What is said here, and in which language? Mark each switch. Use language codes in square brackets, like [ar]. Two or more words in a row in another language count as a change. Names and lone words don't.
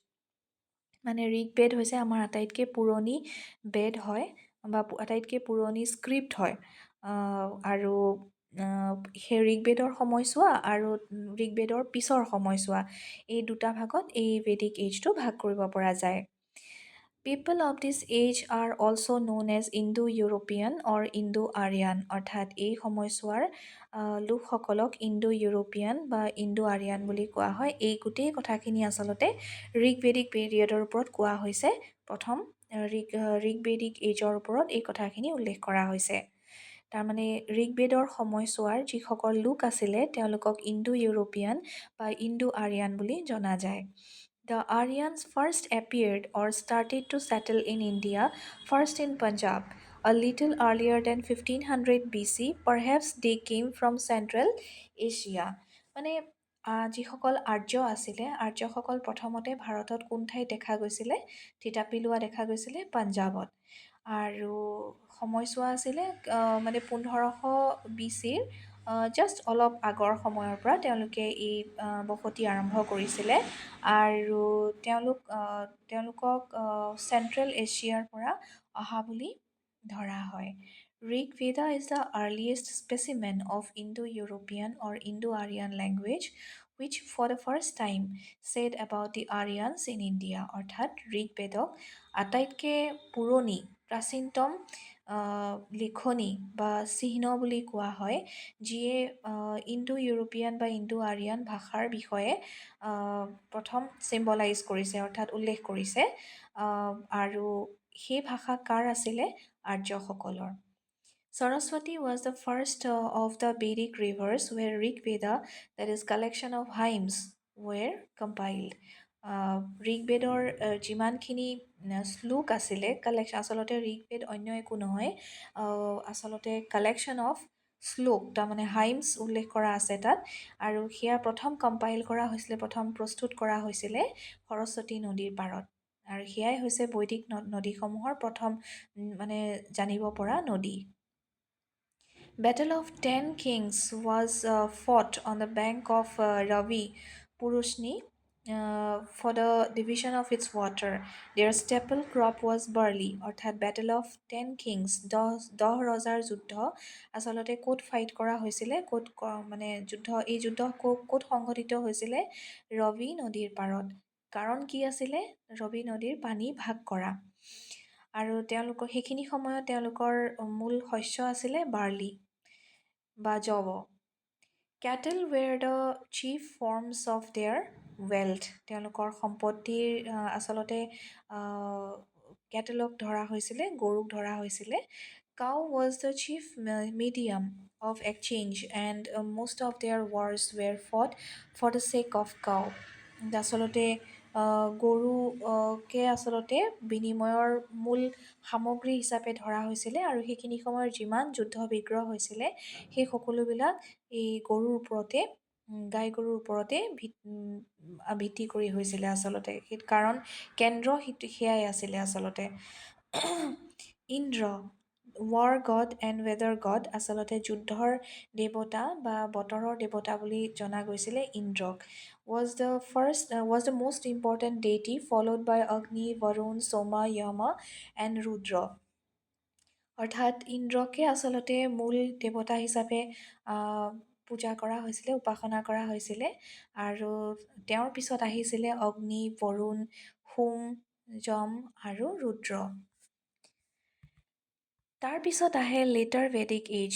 [as] মানে ঋগবেদ হৈছে আমাৰ আটাইতকৈ পুৰণি বেদ হয় বা আটাইতকৈ পুৰণি স্ক্ৰিপ্ট হয়, আৰু সেই ঋগবেদৰ সময়ছোৱা আৰু ঋগবেদৰ পিছৰ সময়ছোৱা, এই দুটা ভাগত এই [en] Vedic age [as] ভাগ কৰিব পৰা যায়। [en] People of this age are also known as Indo-European or Indo-Aryan, [as] অৰ্থাৎ এই সময়ছোৱাৰ লোকসকলক ইণ্ডো-ইউৰোপিয়ান বা ইণ্ডো-আৰিয়ান বুলি কোৱা হয়। এই গোটেই কথাখিনি আচলতে [en] Rig Vedic period [as] ওপৰত কোৱা হৈছে। প্ৰথম [en] Rig Vedic age [as] ওপৰত এই কথাখিনি উল্লেখ কৰা হৈছে। তাৰমানে ঋগবেদৰ সময়ছোৱাৰ যিসকল লোক আছিলে তেওঁলোকক ইণ্ডো-ইউৰোপিয়ান বা ইণ্ডো-আৰিয়ান বুলি জনা যায়। [en] The Aryans first appeared or started to settle in India, first in Punjab, a little earlier than 1500 BC. Perhaps they came from Central Asia. [as] মানে যিসকল আৰ্য আছিলে, আৰ্যসকল প্ৰথমতে ভাৰতত কোন ঠাইত দেখা গৈছিলে? থিতাপি লোৱা দেখা গৈছিলে পাঞ্জাৱত। আৰু সময়ছোৱা আছিলে মানে 1500 BC-ৰ জাষ্ট অলপ আগৰ সময়ৰ পৰা তেওঁলোকে এই বসতি আৰম্ভ কৰিছিলে। আৰু তেওঁলোকক চেণ্ট্ৰেল এছিয়াৰ পৰা অহা বুলি ধৰা হয়। [en] Rig Veda is the earliest specimen of Indo-European or Indo-Aryan language which for the first time said about the Aryans in India, [as] অৰ্থাৎ ঋগ বেদক আটাইতকৈ পুৰণি প্ৰাচীনতম লিখনি বা চিহ্ন বুলি কোৱা হয়, যিয়ে ইণ্ডো ইউৰোপিয়ান বা ইণ্ডো আৰিয়ান ভাষাৰ বিষয়ে প্ৰথম চিম্বলাইজ কৰিছে, অৰ্থাৎ উল্লেখ কৰিছে। আৰু সেই ভাষা কাৰ আছিলে? আৰ্যসকলৰ। [en] Saraswati was the first of the Vedic rivers where Rig Veda, that is collection of hymns, were compiled. [as] ঋগ বেদৰ যিমানখিনি শ্লোক আছিলে, কালেকশ্যন, আচলতে ঋগ বেদ অন্য একো নহয়, আচলতে [en] collection of [as] শ্লোক, তাৰমানে হাইমছ উল্লেখ কৰা আছে তাত। আৰু সেয়া প্ৰথম কম্পাইল কৰা হৈছিলে, প্ৰথম প্ৰস্তুত কৰা হৈছিলে সৰস্বতী নদীৰ পাৰত। আৰু সেয়াই হৈছে বৈদিক নদীসমূহৰ প্ৰথম মানে জানিব পৰা নদী। [en] Battle of 10 Kings was fought on the bank of Ravi Purushni for the division of its water. Their staple crop was barley, অৰ্থাৎ Battle of 10 Kings, [as] দহ ৰজাৰ যুদ্ধ আচলতে ক'ত ফাইট কৰা হৈছিলে, ক'ত মানে এই যুদ্ধ ক'ত সংঘটিত হৈছিলে? ৰবি নদীৰ পাৰত। কাৰণ কি আছিলে? ৰবি নদীৰ পানী ভাগ কৰা। আৰু তেওঁলোকৰ সেইখিনি সময়ত তেওঁলোকৰ মূল শস্য আছিলে বাৰ্লি বা জৱ। [en] Cattle were the chief forms of their wealth. [as] তেওঁলোকৰ সম্পত্তিৰ আচলতে কেটেলক ধৰা হৈছিলে, গৰুক ধৰা হৈছিলে। [en] Cow was the chief medium of exchange and most of their wars were fought for the sake of cow. [as] আচলতে গৰুকে আচলতে বিনিময়ৰ মূল সামগ্ৰী হিচাপে ধৰা হৈছিলে। আৰু সেইখিনি সময়ৰ যিমান যুদ্ধ বিগ্ৰহ হৈছিলে সেই সকলোবিলাক এই গৰুৰ ওপৰতে, গাই গৰুৰ ওপৰতে ভিত্তি কৰি হৈছিলে আচলতে। কাৰণ কেন্দ্ৰ সেয়াই আছিলে আচলতে। ইন্দ্ৰ, [en] war god and weather god, [as] আচলতে যুদ্ধৰ দেৱতা বা বতৰৰ দেৱতা বুলি জনা গৈছিলে ইন্দ্ৰক। [en] was the most important deity followed by Agni, Varun, Soma, Yama and Rudra. [as] অৰ্থাৎ ইন্দ্ৰকে আচলতে মূল দেৱতা হিচাপে পূজা কৰা হৈছিলে, উপাসনা কৰা হৈছিলে। আৰু তেওঁৰ পিছত আহিছিলে অগ্নি, বৰুণ, সোম, যম আৰু ৰুদ্ৰ। তাৰ পিছত আহে [en] later Vedic age.